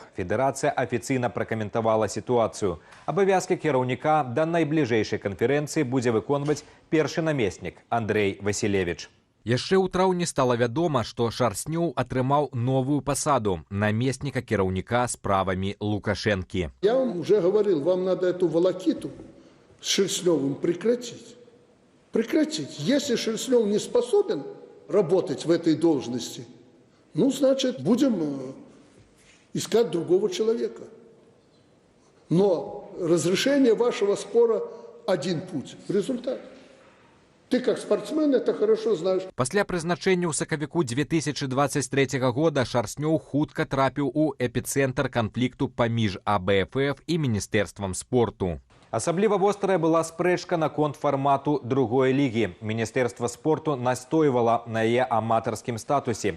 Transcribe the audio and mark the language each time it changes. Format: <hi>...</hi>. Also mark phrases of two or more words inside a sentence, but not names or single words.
<be>Федэрацыя афіцыйна пракаментавала сітуацыю. Абавязкі кіраўніка да найбліжэйшай канферэнцыі будзе выконваць першы намеснік Андрей Васілевіч. Яшчэ ў траўні стала вядома, што Шарснёў атрымаў новую пасаду намесніка кіраўніка справамі Лукашэнкі.</be> <ru>Я вам уже говорил, вам надо эту волокиту с Шерстнёвым прекратить. Прекратить. Если Шерстнёв не способен работать в этой должности, ну, значит, будем искать другого человека. Но разрешение вашего спора один путь. Результат. Ты как спортсмен это хорошо знаешь.</ru> <be>Пасля прызначэння ў сакавіку 2023 года Шарснёў хутка трапіў у эпіцэнтр канфлікту паміж АБФФ і Міністэрствам спорту. Асабліва вострая была спрэчка наконт фармату другой лігі. Міністэрства спорту настойвала на яе аматарскім статусе.</be>